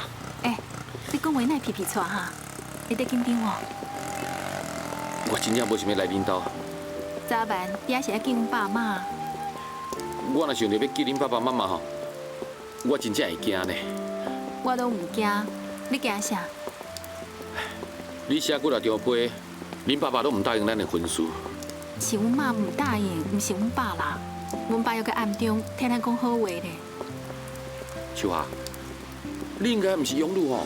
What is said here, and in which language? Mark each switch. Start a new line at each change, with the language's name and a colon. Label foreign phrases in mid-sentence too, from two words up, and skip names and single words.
Min Nan Chinese: 你讲话哪皮皮喘哈？你得紧张哦。我真正无想要来恁兜。早晚你还是要见阮爸妈。我若想着要见恁爸爸妈妈吼，我真正会惊呢。我都唔惊，你惊啥？你写几落张批，恁爸爸都唔答应咱的婚事。是阮妈唔答应，唔是阮爸啦。阮爸又在暗中替咱讲好话咧。秋霞，你应该唔是养女吼？